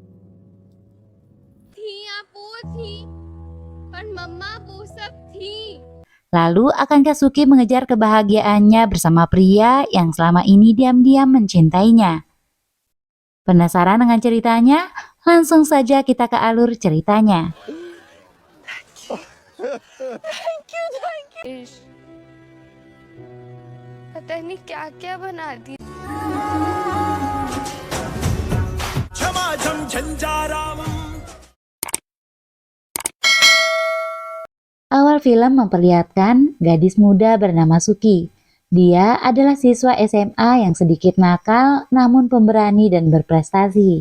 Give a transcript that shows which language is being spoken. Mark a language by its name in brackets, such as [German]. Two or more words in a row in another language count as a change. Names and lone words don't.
[Indonesian] Lalu akankah Suki mengejar kebahagiaannya bersama pria yang selama ini diam-diam mencintainya? Penasaran dengan ceritanya? Langsung saja kita ke alur ceritanya. [English] Thank you. [Hindi] पता नहीं क्या बना दी। [Indonesian] Awal film memperlihatkan gadis muda bernama Suki. Dia adalah siswa SMA yang sedikit nakal namun pemberani dan berprestasi.